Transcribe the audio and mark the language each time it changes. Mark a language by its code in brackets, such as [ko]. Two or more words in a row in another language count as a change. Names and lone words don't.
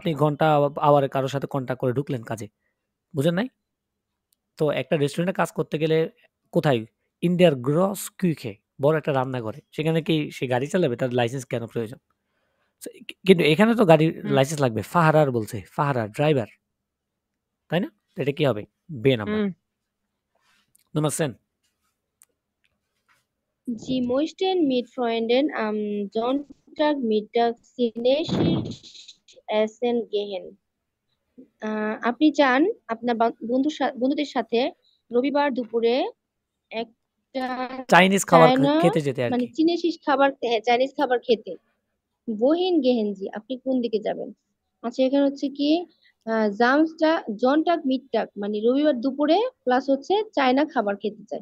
[bn] আপনি ঘন্টা আওয়ারে কারোর সাথে কন্ট্যাক্ট করে ঢুকলেন কাজে বুঝেন নাই তো একটা রেস্টুরেন্টে কাজ করতে গেলে কোথায় [de] in der großen Küche, [bn] বড় একটা রান্নাঘরে, সেখানে কি সে গাড়ি চালাবে? তার লাইসেন্স কেন প্রয়োজন? কিন্তু এখানে তো গাড়ির লাইসেন্স লাগবে। ফাহারার বলছে, ফাহারার ড্রাইভার, তাই না? তো এটা কি হবে? বে নাম্বার। নাম্বার 10। [de] Sie möchten mit Freunden am Sonntagmittag chinesisch essen gehen. [bn] আপনি চান আপনার বন্ধুদের সাথে রবিবার দুপুরে একটা চাইনিজ খাবার চায়না খেতে যেতে আর মানে কি। চাইনিজ খাবার খেতে। [de] Wohin gehen Sie, [bn] আপনি কোন দিকে যাবেন? আচ্ছা, এখানে হচ্ছে কি [de] Sonntag Mittag [bn] মানে রবিবার দুপুরে প্লাস হচ্ছে চায়না খাবার খেতে চাই।